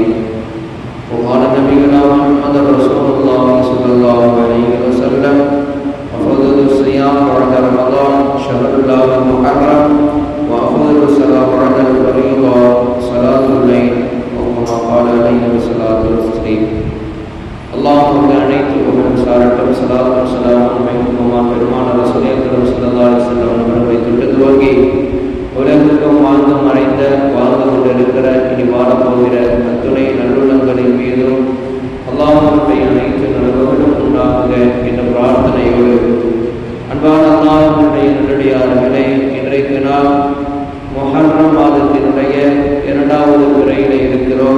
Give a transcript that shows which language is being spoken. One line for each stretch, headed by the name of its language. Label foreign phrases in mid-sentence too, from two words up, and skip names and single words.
Arabic: وقال نبينا محمد رسول الله صلى الله عليه وسلم: أفضل الصيام بعد رمضان شهر الله المحرم، وأفضل الصلاة بعد الفريضة صلاة الليل، وكما قال عليه الصلاة والسلام.
Tamil: اللهم அனைத்து புகழும் சாரட்டும், ஸலாத்தும் ஸலாமும் அலைக்கும் பெருமான
Urdu: رسولِ کریم
Arabic: صلى الله عليه وسلم
Tamil: அவர்களை தொட்டு துவங்கி உலகெங்கும் வாழ்ந்து மறைந்த வாழ்ந்து கொண்டிருக்கிற இனி வாழப்போகிற அத்துணை நல்லுள்ளங்களின் மீதும் அல்லாஹ்வுடைய அனைத்து நலவுகளும் உண்டாகுக என்ற பிரார்த்தனையோடு, அன்பான அல்லாஹ்வுடைய நல்லடியார்களே, இன்றைக்கு நாம் முஹர்ரம் மாதத்தினுடைய 2வது பிறையிலே இருக்கிறோம்.